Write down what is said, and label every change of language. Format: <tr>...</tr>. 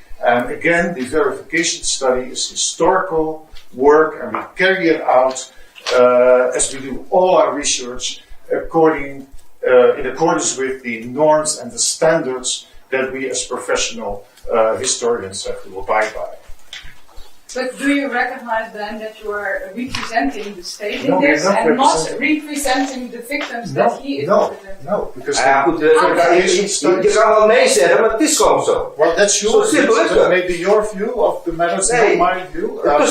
<en>And again, the verification study is historical work, and we carry it out as we do all our research in accordance with the norms and the standards that we as professional historians have to abide by. But do you recognize then that you are representing the state in this and not representing the victims that he is representing? No, because</en> <nl>je kan wel nee zeggen, maar het is gewoon zo.</nl> <en>Well, that's your view. That may be your view of the matters, not my view.</en>